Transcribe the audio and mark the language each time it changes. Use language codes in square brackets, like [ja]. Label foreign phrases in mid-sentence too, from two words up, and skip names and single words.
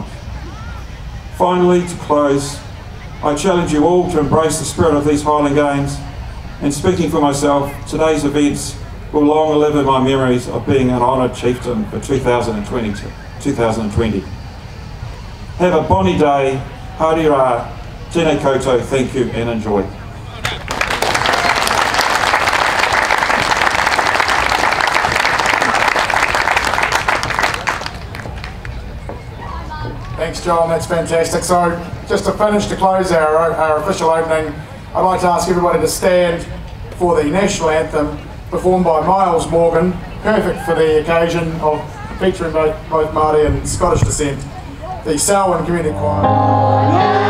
[en] Finally, to close, I challenge you all to embrace the spirit of these Highland Games, and speaking for myself, today's events will long live in my memories of being an honoured chieftain for 2020. Have a bonny day, [mi] haere rā, tēnei koutou, [en] thank you and enjoy. Thanks, John, that's fantastic. So, just to finish, to close our official opening, I'd like to ask everybody to stand for the national anthem performed by Myles Morgan, perfect for the occasion of featuring both Māori and Scottish descent, the Selwyn Community Choir.